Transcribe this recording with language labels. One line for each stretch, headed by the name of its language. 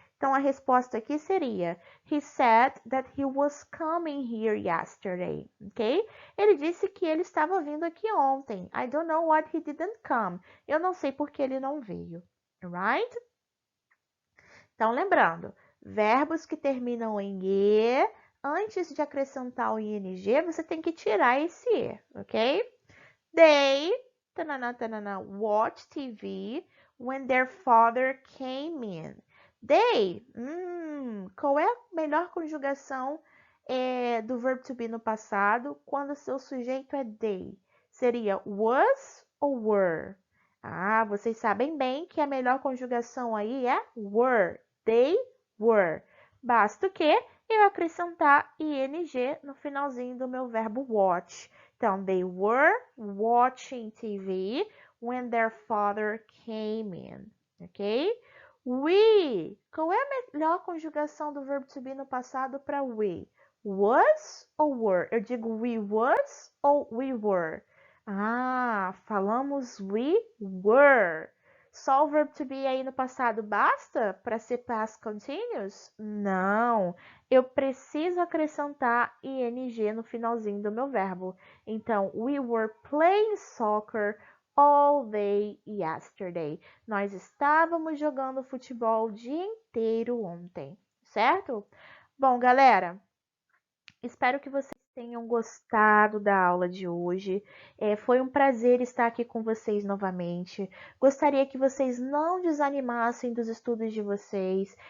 Portuguese: Então, a resposta aqui seria:
English: He said that he was coming here yesterday. Ok?
Portuguese: Ele disse que ele estava vindo aqui ontem.
English: I don't know why he didn't come.
Portuguese: Eu não sei porque ele não veio. Right? Então, lembrando, verbos que terminam em e, antes de acrescentar o ing, você tem que tirar esse e, ok?
English: They, tanana, tanana, watch TV when their father came in.
Portuguese: They, qual é a melhor conjugação do verbo to be no passado quando o seu sujeito é they? Seria was ou were? Ah, vocês sabem bem que a melhor conjugação aí é were.
English: They were.
Portuguese: Basta o quê? Eu acrescentar ing no finalzinho do meu verbo watch.
English: Então, they were watching TV when their father came in. Ok? We.
Portuguese: Qual é a melhor conjugação do verbo to be no passado para we? Was ou were? Eu digo we was ou we were? Ah, falamos we were. Só o verbo to be aí no passado basta para ser past continuous? Não, eu preciso acrescentar ing no finalzinho do meu verbo.
English: Então, we were playing soccer all day yesterday.
Portuguese: Nós estávamos jogando futebol o dia inteiro ontem, certo? Bom, galera, espero que vocês tenham gostado da aula de hoje. Foi um prazer estar aqui com vocês novamente. Gostaria que vocês não desanimassem dos estudos de vocês.